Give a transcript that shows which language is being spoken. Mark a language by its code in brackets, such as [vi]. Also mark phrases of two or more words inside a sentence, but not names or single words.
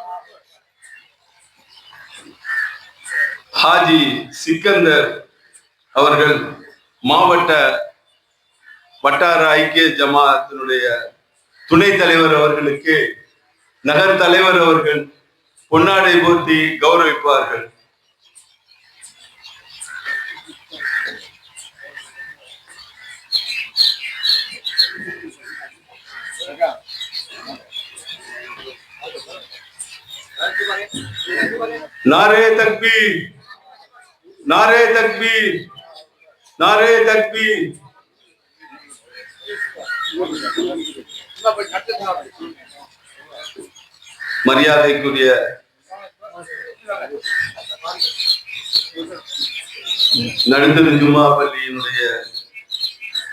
[ta] ஹாஜி சிக்கந்தர் அவர்கள் மாவட்ட வட்டார ஐக்கிய ஜமாஅத்தினுடைய துணைத் தலைவர் அவர்களுக்கு நகர் தலைவர் அவர்கள் பொன்னாடை போர்த்தி கௌரவிப்பார்கள். [ur] نعرۂ تکبیر، نعرۂ تکبیر، نعرۂ تکبیر. [ta] மரியாதைக்குரிய நடுத்தர ஜும்மா பள்ளியினுடைய